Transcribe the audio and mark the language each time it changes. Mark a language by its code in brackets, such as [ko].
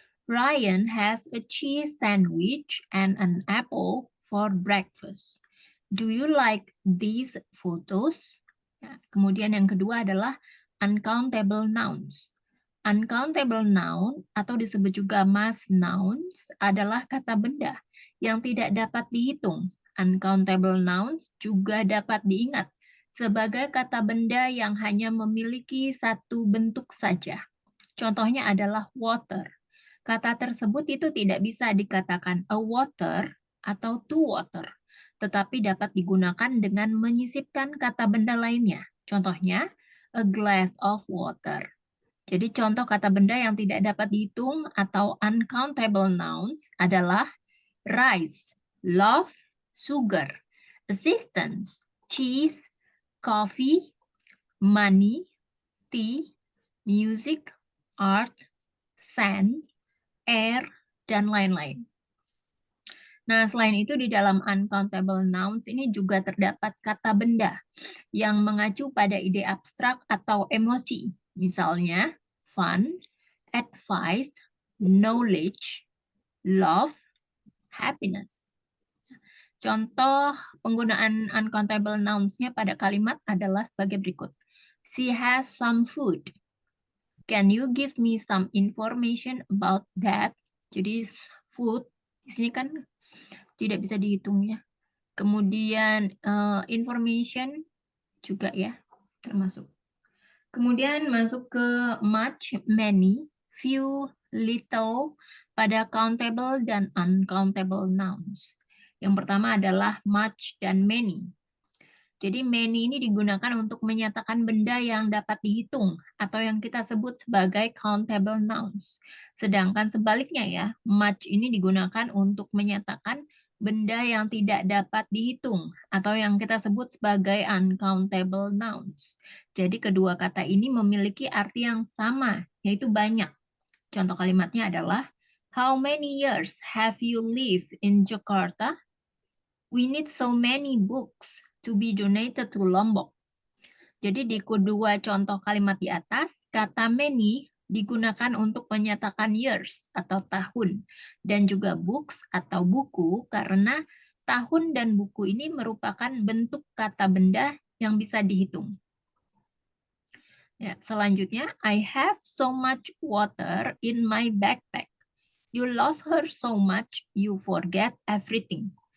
[en] Ryan has a cheese sandwich and an apple for breakfast. Do you like these photos? [id] Nah, kemudian yang kedua adalah uncountable nouns. Uncountable noun atau disebut juga mass nouns adalah kata benda yang tidak dapat dihitung. Uncountable nouns juga dapat diingat sebagai kata benda yang hanya memiliki satu bentuk saja. Contohnya adalah water. Kata tersebut itu tidak bisa dikatakan a water atau to water, tetapi dapat digunakan dengan menyisipkan kata benda lainnya. Contohnya, [en] a glass of water. [id] Jadi contoh kata benda yang tidak dapat dihitung atau uncountable nouns adalah rice, love, sugar, assistance, cheese, coffee, money, tea, music, art, sand, air, dan lain-lain. Nah, selain itu di dalam uncountable nouns ini juga terdapat kata benda yang mengacu pada ide abstrak atau emosi. Misalnya, fun, advice, knowledge, love, happiness. Contoh penggunaan uncountable nouns-nya pada kalimat adalah sebagai berikut. [en] She has some food. Can you give me some information about that? [id] Jadi food di sini kan tidak bisa dihitung ya. Kemudian information juga ya termasuk. Kemudian masuk ke much, many, few, little pada countable dan uncountable nouns. Yang pertama adalah much dan many. Jadi many ini digunakan untuk menyatakan benda yang dapat dihitung atau yang kita sebut sebagai countable nouns. Sedangkan sebaliknya ya, much ini digunakan untuk menyatakan benda yang tidak dapat dihitung atau yang kita sebut sebagai uncountable nouns. Jadi kedua kata ini memiliki arti yang sama, yaitu banyak. Contoh kalimatnya adalah, [en] how many years have you lived in Jakarta? We need so many books to be donated to Lombok. [id] Jadi di kedua contoh kalimat di atas, kata many digunakan untuk menyatakan years atau tahun dan juga books atau buku karena tahun dan buku ini merupakan bentuk kata benda yang bisa dihitung. Ya, selanjutnya, [en] I have so much water in my backpack. You love her so much, you forget everything.